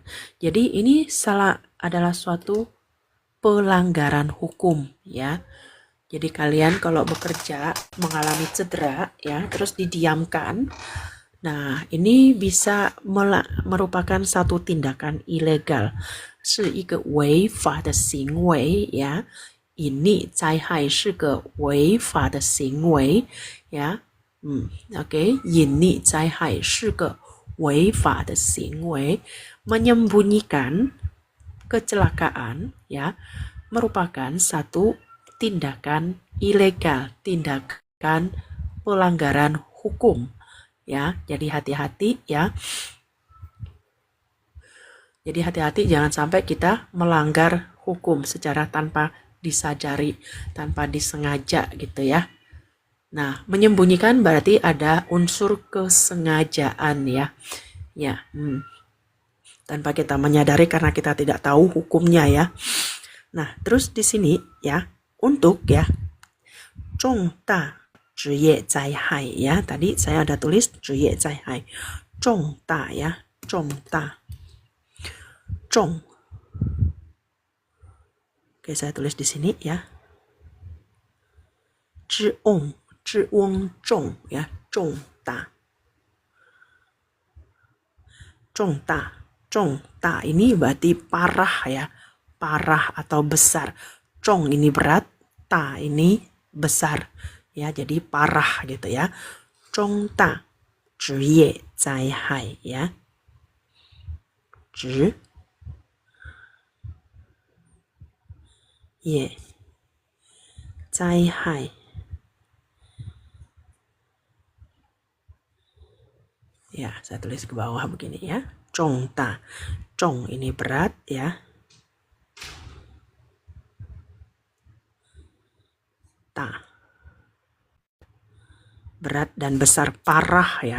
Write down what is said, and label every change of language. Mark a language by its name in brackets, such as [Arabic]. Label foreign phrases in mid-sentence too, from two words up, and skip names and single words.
[Indonesian] Jadi ini adalah suatu pelanggaran hukum ya. Jadi kalian kalau bekerja mengalami cedera ya, terus didiamkan. Nah, ini bisa merupakan satu tindakan ilegal. [Chinese] 是一个违法的行为 ya. Ini 灾害是个违法的行为 ya. Oke, ini 灾害是个违法的行为. [Indonesian] Menyembunyikan kecelakaan ya merupakan satu tindakan ilegal, tindakan pelanggaran hukum ya. Jadi hati-hati ya. Jadi hati-hati jangan sampai kita melanggar hukum secara tanpa disadari, tanpa disengaja gitu ya. Nah, menyembunyikan berarti ada unsur kesengajaan ya. Ya, tanpa kita menyadari karena kita tidak tahu hukumnya ya. Nah, terus di sini ya, untuk ya, [Chinese] 重大职业灾害 ya. [Indonesian] Tadi saya ada tulis [Chinese] 职业灾害，重大 [Indonesian] ya, 重大，重。Oke, saya tulis di sini ya. [Chinese] 之翁重 ya, 重大。 [Indonesian] 重大 ini berarti parah ya, parah atau besar. Cong ini berat, ta ini besar ya, jadi parah gitu ya. [Chinese] 重大职业灾害 ya. 职业灾害 [Indonesian] ya, saya tulis ke bawah begini ya. [Chinese] 重大，重 [Indonesian] ini berat ya. Ta berat dan besar, parah ya.